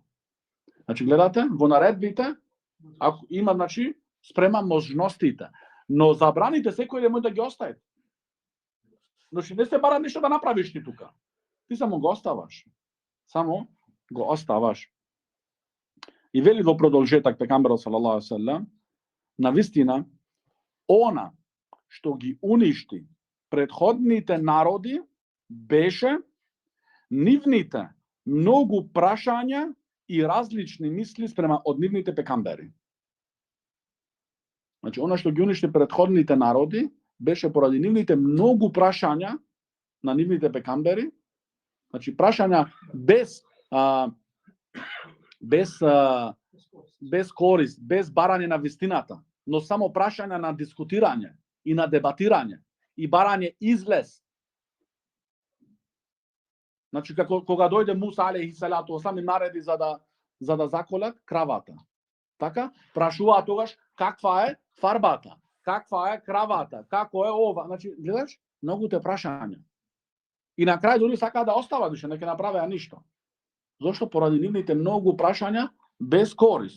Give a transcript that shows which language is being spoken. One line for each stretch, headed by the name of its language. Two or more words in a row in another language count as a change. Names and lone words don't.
Macedonian: Значи, гледате, во наредбите, ако има, значи, спрема можностите. Но забраните секој ден може да ги оставите. Значи, не се бара ништо да направиш ти тука. Ти само го оставаш. Само го оставаш. И вели во продолжетак пекамберот
Arabic: صلى الله عليه وسلم,
Macedonian: навистина, она што ги уништи предходните народи беше нивните многу прашања и различни мисли спрема од нивните пекамбери. Значи, она што ги уништи предходните народи беше поради нивните многу прашања на нивните пекамбери, значи прашања без корист, без барање на вистината, но само прашања на дискутирање и на дебатирање и барање излез. Значи, кога дојде Муса
Arabic: عليه الصلاة والسلام
Macedonian: им нареди за да заколат кравата. Така, прашуваа тогаш каква е фарбата, каква е кравата, како е ова. Значи, гледаш, многу те прашања. И на крај дури сакаа да остават, више не ќе направеа ништо. Зошто? Поради нивните многу прашања без корист.